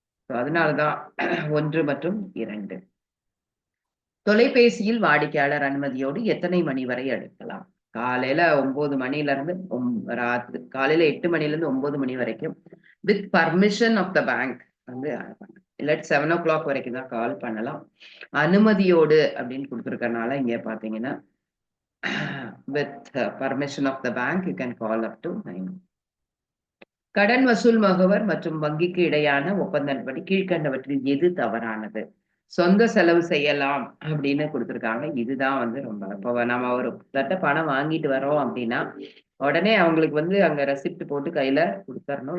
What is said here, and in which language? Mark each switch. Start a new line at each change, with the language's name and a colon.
Tamil: அதனாலதான் 1 மற்றும் 2. தொலைபேசியில் வாடிக்கையாளர் அனுமதியோடு எத்தனை மணி வரை எடுக்கலாம்? காலையில 9 மணில இருந்து காலையில 8 மணில இருந்து 9 மணி வரைக்கும்
English: with permission of the bank
Tamil: வந்து இல்லாட்டி
English: 7 o'clock
Tamil: வரைக்கும் தான் கால் பண்ணலாம். அனுமதியோடு அப்படின்னு கொடுத்துருக்கறனால இங்க பாத்தீங்கன்னா
English: with permission of the bank, you can call up to 9.
Tamil: கடன் வசூல் முகவர் மற்றும் வங்கிக்கு இடையான ஒப்பந்தப்படி கீழ்கண்டவற்றில் எது தவறானது? சொந்த செலவு செய்யலாம் அப்படின்னு கொடுத்துருக்காங்க. இதுதான் வந்து ரொம்ப இப்போ நம்ம ஒரு தட்ட பணம் வாங்கிட்டு வரோம் அப்படின்னா உடனே அவங்களுக்கு வந்து அங்க ரெசிப்ட் போட்டு கையில கொடுத்துடணும்.